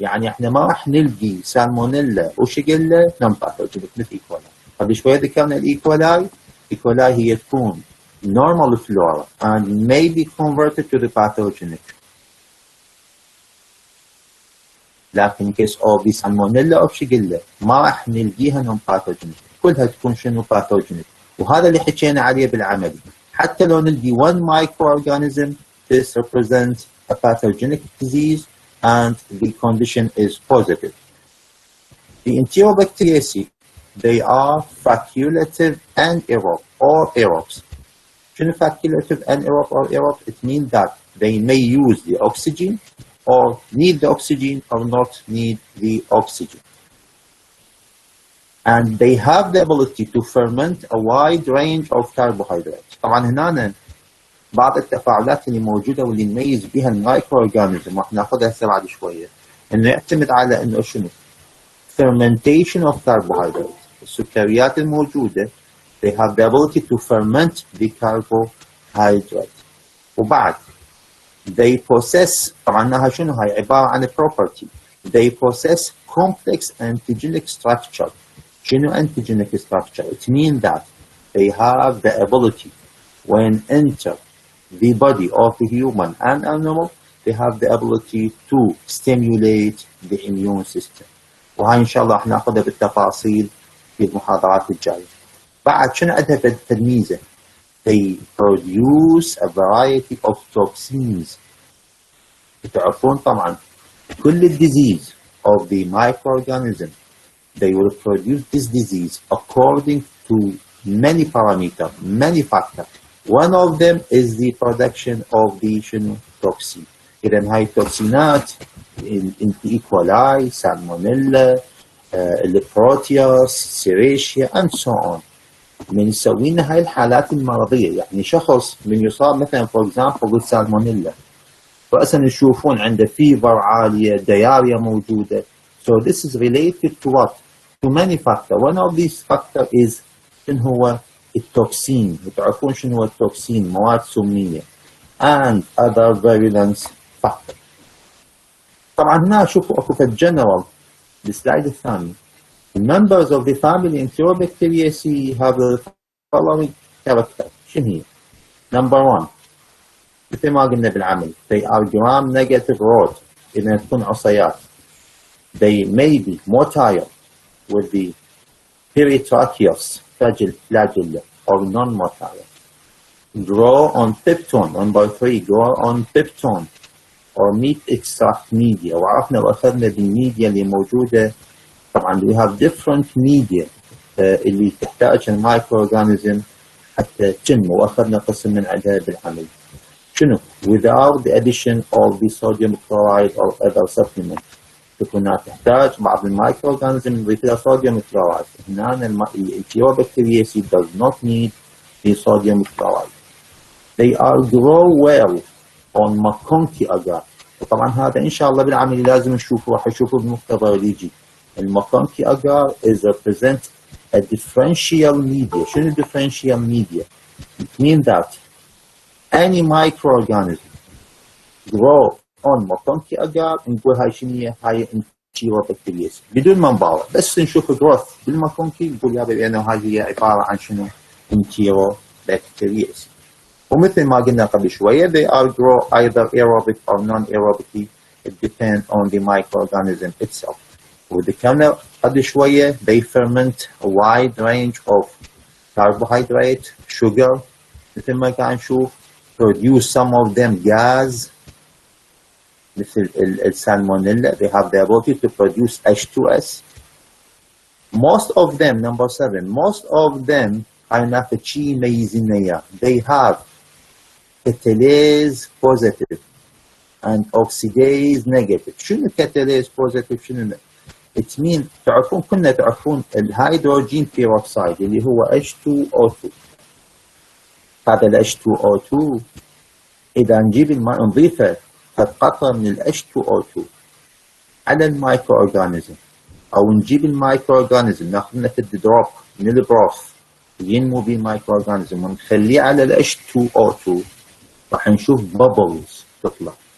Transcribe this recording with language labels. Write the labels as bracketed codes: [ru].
[ar] يعني احنا ما راح نلقي سالمونيلا وشيجيلا [en] non pathogenic [ar] مثل إيكولاي. قبل شوية ذكرنا الإيكولاي هي تكون [en] normal flora and may be converted to the pathogenic. [ar] لكن [en] case of the salmonella [ar] أو شيجيلا ما راح نلقيها [en] non pathogenic، [ar] كلها تكون شنو pathogenic. وهذا اللي حكينا عليه بالعملي. حتى لو نلقي [en] one microorganism this represents a pathogenic disease and the condition is positive. The Enterobacteriaceae, they are facultative anaerobe or aerobes. [ar] شنو [en] facultative anaerobe or aerobe? It means that they may use the oxygen or need the oxygen or not need the oxygen. And they have the ability to ferment a wide range of carbohydrates. [ar] طبعا هنا بعض التفاعلات اللي موجودة واللي نميز بها المايكرو اورجانيزم راح ناخذها هسه بعد شوية، انه يعتمد على انه شنو؟ [en] fermentation of carbohydrates. [ar] السكريات الموجودة [en] they have the ability to ferment the carbohydrate. [ar] وبعد [en] they possess، [ar] طبعا شنو هاي عبارة عن [en] property، they possess complex antigenic structure. [ar] شنو [en] antigenic structure? It means that they have the ability when enter the body of the human and animal, they have the ability to stimulate the immune system. [ar] وهاي إن شاء الله راح ناخذها بالتفاصيل في المحاضرات الجاية. بعد شنو عندها بالتلميذة؟ [en] They produce a variety of toxins. [ar] تعرفون طبعا كل [en] disease of the microorganism they will produce this disease according to many parameters, many factors. One of them is the production of the toxin. [ar] إذن هاي التوكسينات إيكولاي، سالمونيلا، البروتياس، سيريشيا [en] and so on. [ar] من يسوي لنا هاي الحالات المرضية، يعني شخص من يصاب مثلا [en] for example [ar] بالسالمونيلا رأسا يشوفون عنده فيفر عالية، دياريا موجودة. [en] So this is related to what? To many factors. One of these factors is [ar] شنو هو؟ التوكسين. تعرفون شنو هو التوكسين؟ مواد سمية [en] and other virulence factors. [ar] طبعا هنا شوفوا اكو في الجنرال السلايد الثاني. [en] The members of the family Enterobacteriaceae have the following character. [ar] شنو هي؟ نمبر 1 مثل ما قلنا بالعمل [en] they are gram negative rod [ar] إذا تكون عصيات. [en] They may be motile with the peritracheous flagella or non-motile. Grow on peptone. Number 3 grow on peptone or meat extract media. [ar] وعرفنا وأخذنا بالميديا اللي موجودة. طبعا [en] we have different media [ar] اللي تحتاج المايكرو اورجانيزم حتى تنمو واخذنا قسم من عندها بالعمل. شنو؟ [en] without the addition of the sodium chloride or other supplement. [ar] تكون تحتاج بعض المايكرو اورجانيزم نضيف لها صوديوم كلورايد. هنا الانتيروبكتيريسي [en] does not need the sodium chloride. They are grow well on McConkey agar. [ar] وطبعا هذا ان شاء الله بالعمل لازم نشوفه راح نشوفه بالمختبر اللي يجي. [en] المكونكي agar is represent a differential media. [ar] شنو [en] differential media? It means that any microorganism grow on [ar] مكونكي agar نقول هاي شنو هي؟ هاي انتيروبكتيريس بدون ما نبالغ بس نشوف growth بالمكونكي نقول يا بأنه هاي هي عبارة عن شنو؟ انتيروبكتيريس. ومثل ما قلنا قبل شوية [en] they are grow either aerobic or non-aerobically. It depends on the microorganism itself. [ar] وذكرنا قبل شوية [en] they ferment a wide range of carbohydrate, sugar [ar] مثل ما قاعد نشوف [en] produce some of them gas [ar] مثل السالمونيلا. [en] They have the ability to produce H2S. Most of them, number 7, most of them [ar] هناك شيء يميزنا إياه. [en] They have catalase positive and oxidase negative. [ar] شنو catalase positive شنو؟ [en] It means [ar] تعرفون كنا تعرفون الهيدروجين بيروكسيد اللي هو H2O2. هذا ال H2O2 إذا نجيب الماء نضيفه قطرة من ال H2O2 على المايكرو أورجانيزم أو نجيب المايكرو أورجانيزم ناخذ له دروب من البروث ينمو به المايكرو أورجانيزم ونخليه على ال H2O2 راح نشوف bubbles تطلع.